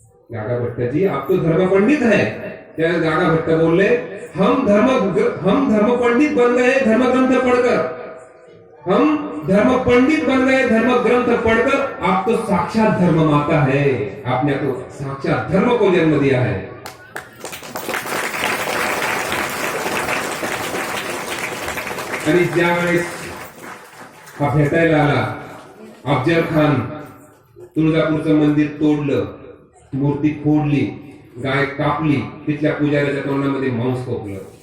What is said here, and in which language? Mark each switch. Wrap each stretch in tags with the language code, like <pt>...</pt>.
<hi>गागा भट्ट जी आप तो धर्म पंडित है.</hi> <mr>त्या गागा भट्ट बोलले</mr> <hi>हम धर्म पंडित बन गए धर्म ग्रंथ पढ़कर. हम धर्म पंडित बन गए धर्म ग्रंथ पढ़कर. आप तो साक्षात धर्म माता है. आपने तो साक्षात धर्म को जन्म दिया है.</hi> <mr>आणि ज्यावेळेस हा भेटायला आला, अफजल खान तुळजापूरचं मंदिर तोडलं, मूर्ती फोडली, गाय कापली, तिथल्या पुजाऱ्याच्या तोंडामध्ये मांस खोकलं.</mr>